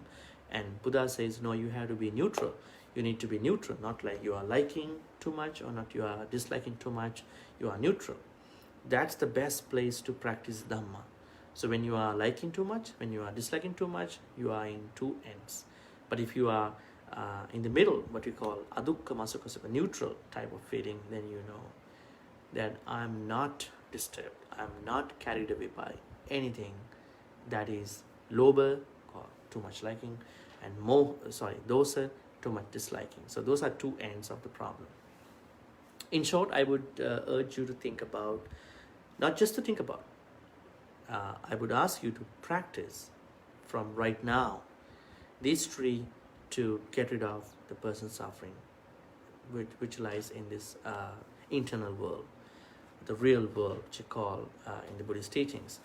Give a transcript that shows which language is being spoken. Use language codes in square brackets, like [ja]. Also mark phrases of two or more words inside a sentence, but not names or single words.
[en] And Buddha says, no, you have to be neutral. You need to be neutral, not like you are liking too much or not you are disliking too much. You are neutral. That's the best place to practice Dhamma. So when you are liking too much, when you are disliking too much, you are in two ends. But if you are in the middle, what we call [pi] adukka masukha sukha, [en] neutral type of feeling, then you know that I'm not disturbed, I'm not carried away by anything that is lobha, or too much liking, and dosa, too much disliking. So those are two ends of the problem. In short, I would urge you to think about, not just to think about, I would ask you to practice from right now these three to get rid of the person's suffering, which lies in this internal world, the real world, which you call in the Buddhist teachings.